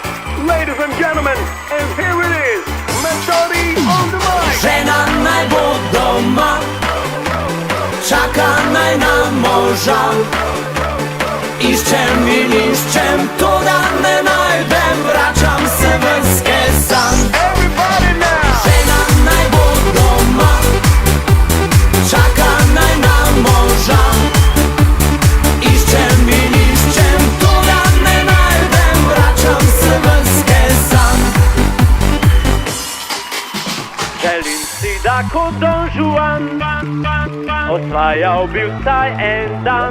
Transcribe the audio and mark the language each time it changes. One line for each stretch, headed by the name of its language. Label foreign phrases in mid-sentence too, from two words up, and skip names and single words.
English: Ladies and gentlemen, and here it is, Metodi on the mic.
Slovenian: Žena naj bo doma, čaka naj na moža. Iščem in iščem, toda ne najdem, vračam se v skesan.
English: Everybody now.
Slovenian: Žena naj bo doma, čaka naj na moža. Iščem in iščem, toda ne najdem, vračam se v skesan. Želim si, da kot Don Juan osvajal bi vsaj en dan.